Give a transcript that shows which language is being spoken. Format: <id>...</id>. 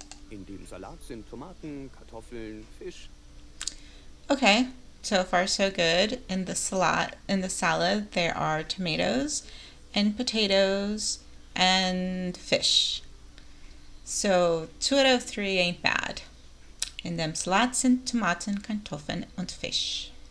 <de>In dem Salat sind Tomaten, Kartoffeln, Fisch.</de> <en>Okay, so far so good. In the salad, there are tomatoes and potatoes and fish. So 2 out of 3 ain't bad.</en> <de>In dem Salat sind Tomaten, Kartoffeln und Fisch.</de>